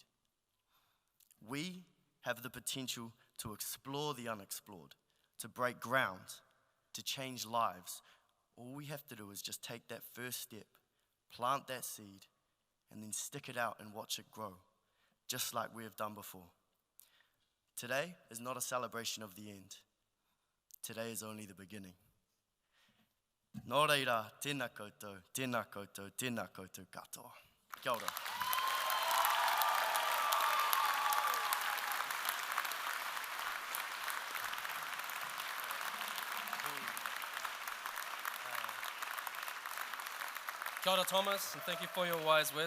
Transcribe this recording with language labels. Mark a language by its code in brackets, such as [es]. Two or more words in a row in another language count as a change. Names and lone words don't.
[en] We have the potential to explore the unexplored, to break ground, to change lives. All we have to do is just take that first step, plant that seed, and then stick it out and watch it grow, just like we have done before. Today is not a celebration of the end. Today is only the beginning. [mi] Nō reira, tēnā koutou, tēnā koutou, tēnā koutou katoa. Kia ora. Kia ora, [en] Thomas, and thank you for your wise words.